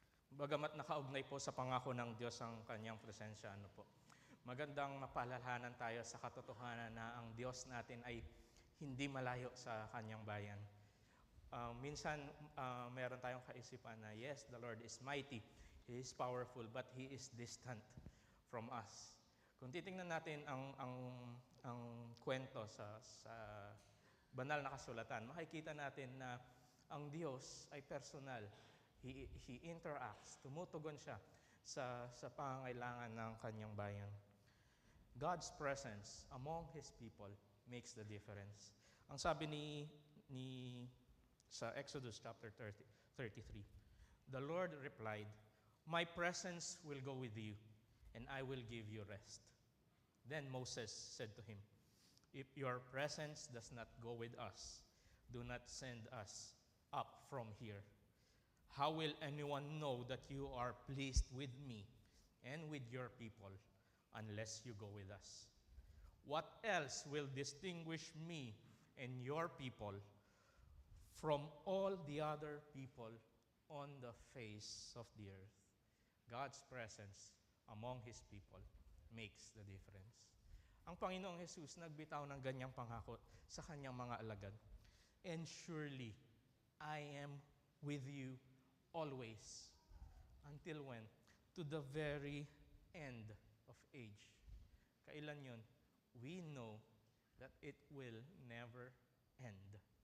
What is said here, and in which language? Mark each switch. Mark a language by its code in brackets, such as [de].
[tl] Bagamat nakaugnay po sa pangako ng Diyos ang kanyang presensya, ano po, magandang mapaalalahanan tayo sa katotohanan na ang Diyos natin ay hindi malayo sa kanyang bayan. Minsan, meron tayong kaisipan na, [en] yes, the Lord is mighty, He is powerful, but He is distant from us. [tl] Kung titingnan natin ang kwento sa banal na kasulatan, makikita natin na ang Diyos ay personal. [en] He interacts, [tl] tumutugon siya sa pangangailangan ng kanyang bayan. [en] God's presence among His people makes the difference. [tl] Ang sabi sa Exodus chapter 33, [en] the Lord replied, "My presence will go with you, and I will give you rest." Then Moses said to him, "If your presence does not go with us, do not send us up from here. How will anyone know that you are pleased with me and with your people unless you go with us? What else will distinguish me and your people from all the other people on the face of the earth?" God's presence among His people makes the difference. [tl] Ang Panginoong Jesus nagbitaw ng ganyang pangako sa kanyang mga alagad. [en] "And surely I am with you always." Until when? To the very end of age. [tl] Kailan yun? [en] We know that it will never end.